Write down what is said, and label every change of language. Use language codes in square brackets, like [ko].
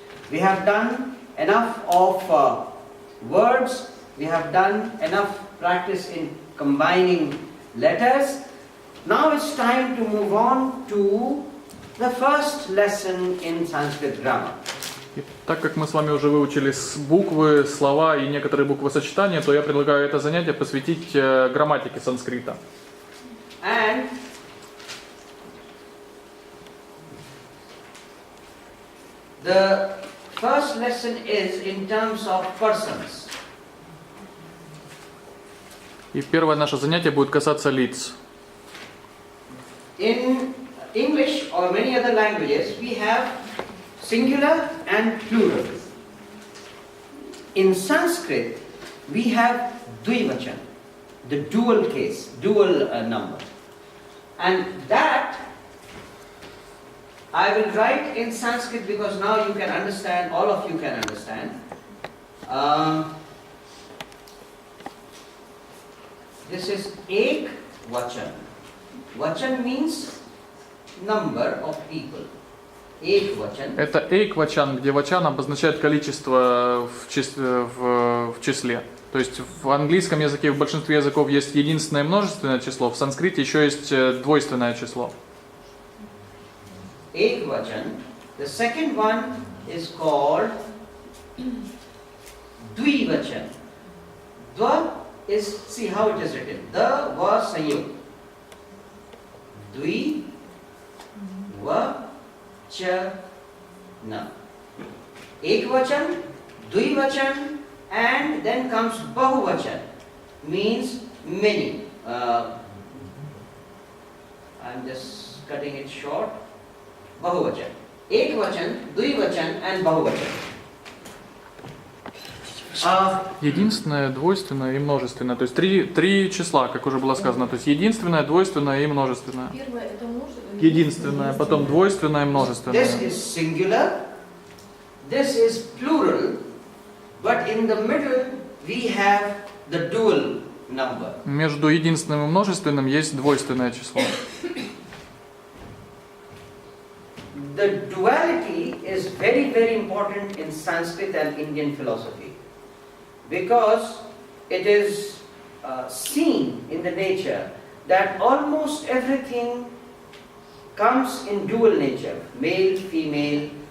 [en] We have done enough of words, we have done enough practice in combining letters. Now it's time to move on to the first lesson in Sanskrit grammar. [ru] И так как мы с вами уже выучили буквы, слова и некоторые буквосочетания, то я предлагаю это занятие посвятить грамматике санскрита. [en] And the first lesson is in terms of persons. [ru] И первое наше занятие будет касаться лиц. [en] In English or many other languages, we have singular and plural. In Sanskrit, we have dvivachan, the dual case, dual number. And that I will write in Sanskrit because now you can understand, all of you can understand. This is ek vachan. Vachan means number of people. [sa] Ek vachan. [ru] Это эйквачан, где вачан обозначает количество в числе. То есть в английском языке, в большинстве языков есть единственное множественное число, в санскрите еще есть двойственное число. [sa] Ekvachan. [en] The second one is called dvivachan. Dva is, see how it is written. The va sayug. [sa] Dvi va cha na. [en] Ekvachan, dvivachan, and then comes bahuvachan, means many. I'm just cutting it short. [sa] Bahuvachan. Ekvachan, dvivachan and bahuvachan. [ru] Единственное, двойственное и множественное. То есть три числа, как уже было сказано. То есть единственное, двойственное и множественное. Первое это множественное. Единственное, потом двойственное и множественное. [en] This is singular, this is plural, but in the middle we have the dual number. [ru] Между единственным и множественным есть двойственное число. [en] The duality is very, very important in Sanskrit and Indian philosophy because it is seen in the nature that almost everything comes in dual nature, male, female.